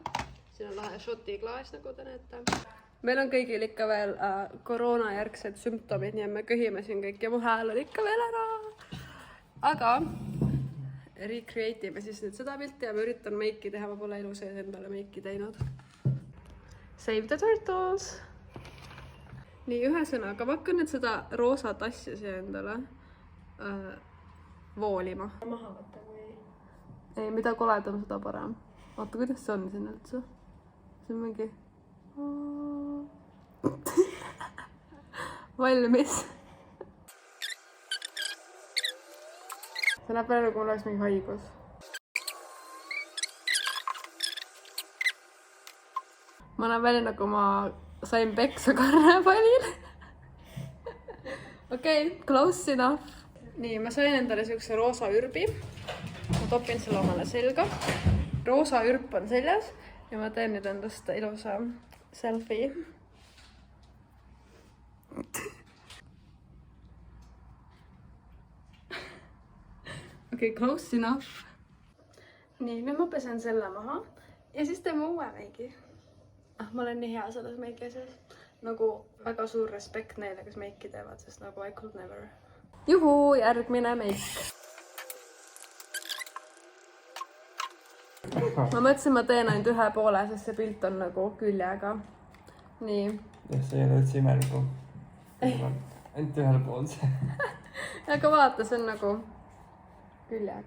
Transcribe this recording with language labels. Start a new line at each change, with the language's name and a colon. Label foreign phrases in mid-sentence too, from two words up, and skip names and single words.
Estonian: Siin on lahe šoti klaas, nagu te näete. Meil on kõigil ikka veel koroonajärgsed sümptomid, nii et me köhime siin kõik ja mu hääl on ikka veel ära. Aga recreate ime siis nüüd seda pilti ja ma üritan meiki teha, ma pole elu sees endale meiki teinud.
English: Save the turtles!
Estonian: Nii, ühesõnaga, ma hakkan nüüd seda roosa tassi siia endale voolima. Maha võtta või? Ei, mida koledam, seda parem. Vaata, kuidas see on siin üldse? See on mingi... Valmis! See näeb välja, kui mul oleks mingi haigus. Ma näen välja, nagu ma sain peksa karnevalil. Okei,
English: close enough.
Estonian: Nii, ma sain endale siukse roosa ürbi. Ma topin selle omale selga. Roosa ürp on seljas ja ma teen nüüd endast ilusa selfie. Okei,
English: close enough.
Estonian: Nii, nüüd ma pesen selle maha ja siis teeme uue meigi. Ma olen nii hea selles meigi asjas. Nagu väga suur respekt neile, kes meiki teevad, sest nagu
English: I could never.
Estonian: Juhu, järgmine meik. Ma mõtlesin, ma teen ainult ühe poole, sest see pilt on nagu küljega. Nii. Ja see ei ole üldse imeliku. Ainult ühel pool see. Aga vaata, see on nagu küljega.